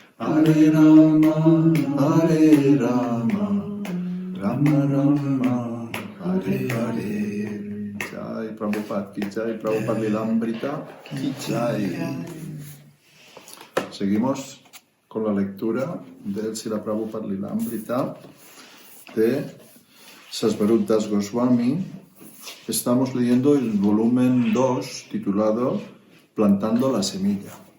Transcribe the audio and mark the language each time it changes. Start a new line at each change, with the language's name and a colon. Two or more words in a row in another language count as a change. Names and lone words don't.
Sanskrit: Hare Rama, Hare Rama, Rama Rama, Hare Hare.
Hindi: Jai Prabhupada ki jai, Prabhupada Lilambrita ki jai.
Spanish: Seguimos con la lectura del Srila Prabhupada Lilambrita de Sasvarup Das Goswami. Estamos leyendo el volumen 2 titulado Plantando la semilla.